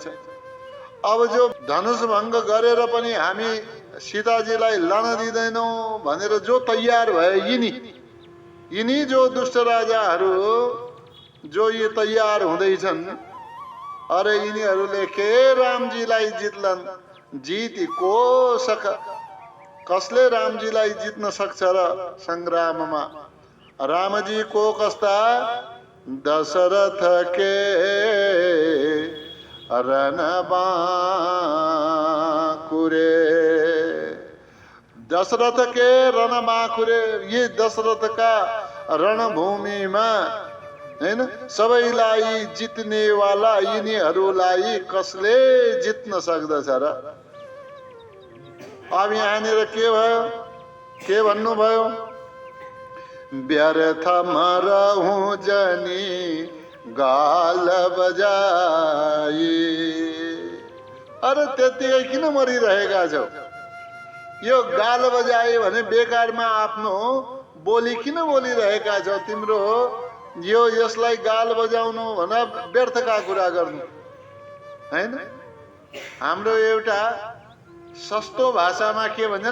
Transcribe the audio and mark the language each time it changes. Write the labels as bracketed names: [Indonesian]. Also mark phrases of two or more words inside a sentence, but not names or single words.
[Nepali] अब जो धनुष भङ्ग गरेर पनि हामी सीताजीलाई लान दिँदैनौँ भनेर जो तयार भए, यिनी जो दुष्ट राजाहरू जो यी तयार हुँदैछन्, अरे यिनीहरूले के रामजीलाई जित्लान्? [Awadhi] जित को सक? [Nepali] कसले रामजीलाई जित्न सक्छ र संग्राममा? रामजी को कस्ता? [Awadhi] दशरथ के रणबांकुरे। दशरथ के रणबांकुरे, ये दशरथ का [Nepali] रणभूमिमा हैन, सबैलाई जित्नेवाला यिनीहरूलाई कसले जित्न सक्दछ र? अब यहाँनिर के भयो? के भन्नुभयो? [Awadhi] व्यर्थ मरहूँ जनी गाल बजाई। [Nepali] अरे त्यतिकै किन मरिरहेका छौ? यो गाल बजाए भने बेकारमा आफ्नो बोली किन बोलिरहेका छौ? तिम्रो यसलाई गाल बजाउनु भन व्यर्थका कुरा गर्नु हैन। हाम्रो एउटा सस्तो भाषामा के भन्छन्?